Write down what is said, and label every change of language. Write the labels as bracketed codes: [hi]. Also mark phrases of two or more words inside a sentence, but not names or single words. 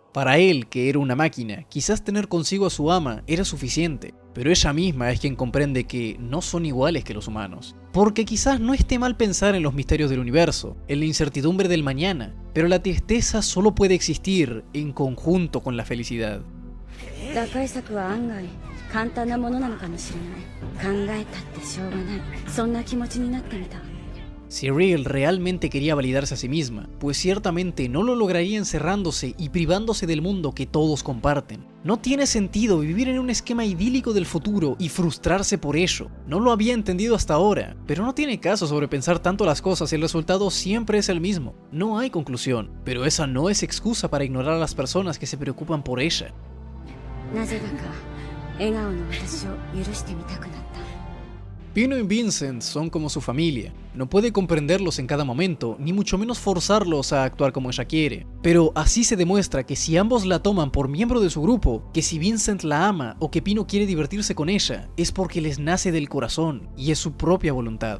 [es] Para él, que era una máquina, quizás tener consigo a su ama era suficiente. Pero ella misma es quien comprende que no son iguales que los humanos. Porque quizás no esté mal pensar en los misterios del universo, en la incertidumbre del mañana, pero la tristeza solo puede existir en conjunto con la felicidad. [ja] 打開策は案外簡単なものなのかもしれない。考えたってしょうがない。そんな気持ちになってみた。 [es] Si Real realmente quería validarse a sí misma, pues ciertamente no lo lograría encerrándose y privándose del mundo que todos comparten. No tiene sentido vivir en un esquema idílico del futuro y frustrarse por ello. No lo había entendido hasta ahora, pero no tiene caso sobrepensar tanto las cosas y el resultado siempre es el mismo. No hay conclusión, pero esa no es excusa para ignorar a las personas que se preocupan por ella. [ja] なぜだか笑顔の私を許してみたくなった。 [es] Pino y Vincent son como su familia. No puede comprenderlos en cada momento, ni mucho menos forzarlos a actuar como ella quiere. Pero así se demuestra que si ambos la toman por miembro de su grupo, que si Vincent la ama o que Pino quiere divertirse con ella, es porque les nace del corazón y es su propia voluntad.